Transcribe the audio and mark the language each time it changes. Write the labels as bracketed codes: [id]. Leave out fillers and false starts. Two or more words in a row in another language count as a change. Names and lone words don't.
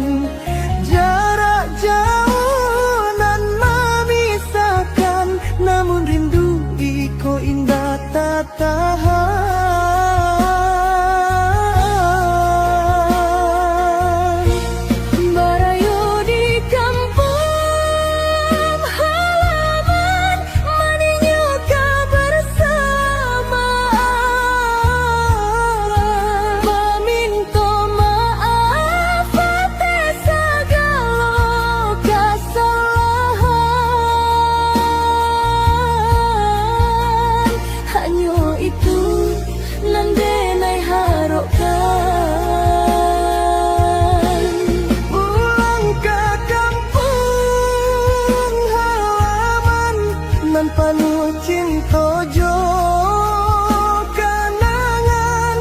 [min] Jarak jauh nan memisahkan, namun rindu iko indah tak tahan. Barayo di kampung halaman, maninyo kebersamaan. [id] Meminta maaf atas segala kesalahan. [min] Hanya itu nan denai harapkan. Pulang ke kampung halaman, nan penuh cinta jo kenangan.